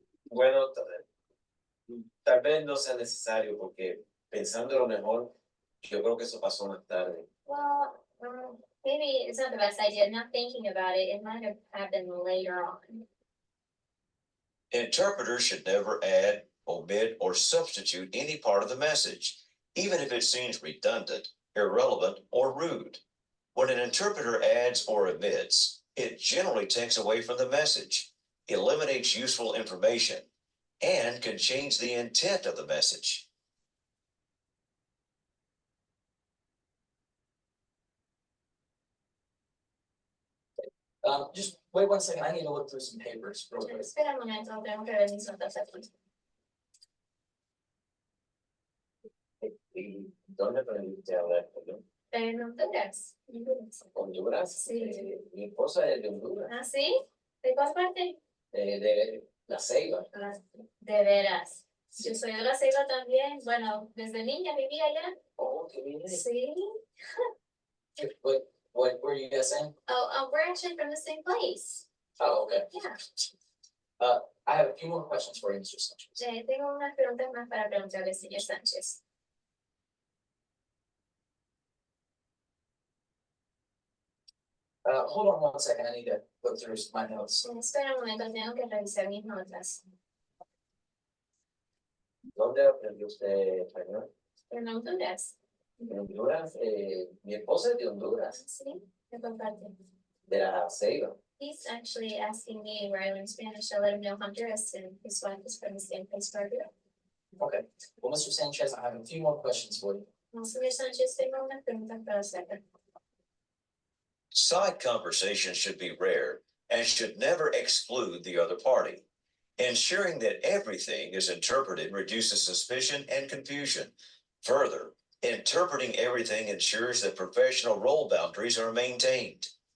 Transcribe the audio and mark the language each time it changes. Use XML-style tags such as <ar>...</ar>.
<es>Bueno, tal vez no sea necesario porque pensando lo mejor, yo creo que eso pasó más tarde.</es> <en>Well, maybe it's not the best idea. Not thinking about it, it might have happened later on. Interpreters should never add, omit, or substitute any part of the message, even if it seems redundant, irrelevant, or rude. When an interpreter adds or omits, it generally takes away from the message, eliminates useful information, and can change the intent of the message. Just wait 1 second, I need to look through some papers real quick.</en> <es>Espera un momento, tengo que ver mis notas aquí. ¿Y dónde aprendiste a hablar español? En Honduras. ¿Honduras? Sí. Mi esposa es de Honduras, ¿Ah, sí? ¿De cuál parte? de La Ceiba. De veras. Yo soy de La Ceiba también. Bueno, desde niña vivía allá. Oh, qué bien. Sí.</es> <en>What were you guys saying? Oh, we're actually from the same place. Oh, okay. Yeah. I have a few more questions for you, Mr. Sanchez.</en> <es>Tengo unas preguntas más para preguntarle, señor Sánchez.</es> <en>Hold on 1 second, I need to look through my notes.</en> <es>Espera un momento, tengo que revisar mis notas. ¿Dónde aprendió usted español? En Honduras. En Honduras, mi esposa es de Honduras, Sí, de cuál parte. de La Ceiba.</es> <en>He's actually asking me where I learned Spanish. I let him know Honduras, and his wife is from the same place where I grew up. Okay, well, Mr. Sanchez, I have a few more questions for you.</en> <es>Señor Sánchez, tengo una pregunta para usted.</es> <en>Side conversations should be rare and should never exclude the other party. Ensuring that everything is interpreted reduces suspicion and confusion. Further, interpreting everything ensures that professional role boundaries are maintained.</en>